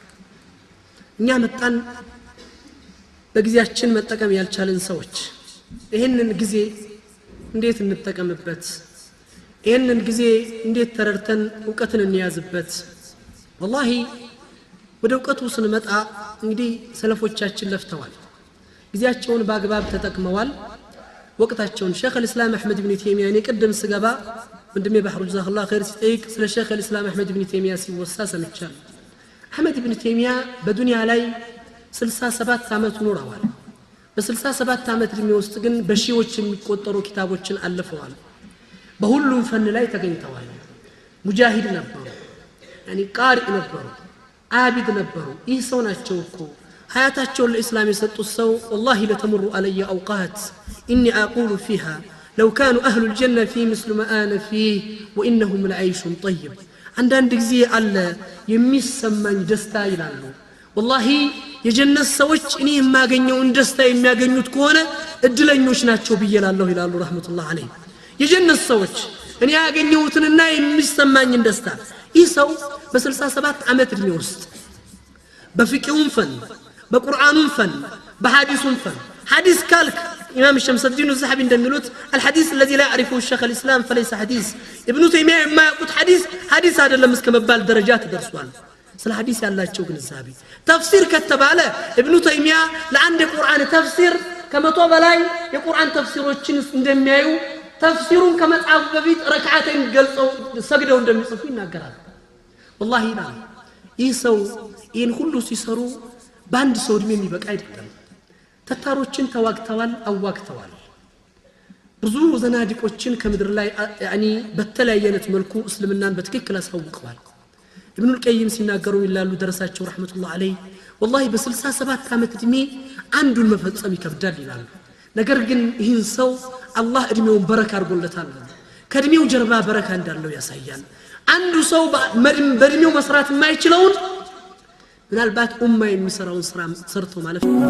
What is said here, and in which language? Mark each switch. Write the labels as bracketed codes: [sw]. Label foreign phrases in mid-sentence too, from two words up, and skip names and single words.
[am] እኛ መጣን በጊዜያችን መጠቀም ያልቻለን ሰዎች ይሄንን ጊዜ እንዴት እንጠቀምበት ይሄንን ጊዜ እንዴት ተረድተን ዕውቀትን እንያዝበት والله ወደ ዕውቀቱ ስንመጣ እንግዲህ ሰለፎቻችን ለፍተዋል ጊዜያቸውን በአግባብ ተጠቅመዋል ወቅታቸውን ሼኽ الاسلام احمد بن تيميه እኔ ቀደም ስገባ ወንድሜ ባህሩ [ar] جزاك الله خير [am] ሲጠይቅ ስለ ሼኽ الاسلام احمد بن تيميه ሲወሳ ሰምቻለሁ احمد بن تيميه በዱንያ ላይ 67 ዓመት ኖረዋል በ67 ዓመት እድሜ ውስጥ ግን በሺዎች የሚቆጠሩ ኪታቦችን አልፈዋል በሁሉም ፈን ላይ ተገኝተዋል ሙጃሂድ ነበሩ يعني ቃሪ ነበሩ عابد ነበሩ ይህ ሰው ናቸው እኮ حياتቸው ለእስላም የሰጡት ሰው [ar] والله لتمر علي اوقات اني اقول فيها لو كانوا اهل الجنه في مثل ما انا فيه وانهم لعيش طيب [am] አንዳንድ ጊዜ አለ የሚሰማኝ ደስታ ይላሉ والله የጀነት ሰዎች እኔ የማገኘውን ደስታ የሚያገኙት ከሆነ እድለኞች ናቸው ብየላለሁ ይላሉ [ar] رحمة الله عليه [am] የጀነት ሰዎች እኔ ያገኘሁትንና የሚሰማኝን ደስታ ይህ ሰው በ67 ዓመት እድሜ ውስጥ በፍቂሁም ፈን በቁርአኑም ፈን በሐዲሱም ፈን ሐዲስ ካልክ ኢማም ሸምስ الدين الذهبي እንደሚሉት [ar] الحديث الذي لا يعرفه الشيخ الاسلام فليس حديث ابن تيميه [am] የማያውቁት ሐዲስ አይደለም እስከመባል ደረጃ ተደርሷል ስለ ሐዲስ ያላቸው ግንዛቤ ተፍሲር ከተባለ ኢብኑ ተይሚያ ለአንድ ቁርአን ተፍሲር ከመቶ በላይ የቁርአን ተፍሲሮችን እንደሚያዩ ተፍሲሩን ከመጻፍ በፊት ረክዓተን ገልጸው ሰግደው እንደሚጽፉ ይናገራል والله ይህ ሰው ይህን ሁሉ ሲሰሩ በአንድ ሰው እድሜ የሚበቃ አይደለም ተታሮችን ተዋግተዋል አዋግተዋል ብዙ ዘናዲቆችን ከምድር ላይ ያኒ በተለያየነት መልኩ እስልምናን በትክክል አሳውቀዋል ابن القيم ሲናገሩ ይላሉ ደረሳቸው [ar] رحمة الله عليه [am] والله በ67 ዓመት እድሜ አንዱን መፈጸም ይከብዳል ይላሉ ነገር ግን ይህን ሰው አላህ እድሜውን በረካ አድርጎለታል ከእድሜው ጀርባ በረካ እንዳለው ያሳያል አንዱ ሰው በእድሜው መስራት የማይችለውን ምናልባት ኡማ የሚሰራውን ስራ ሰርቶ ማለት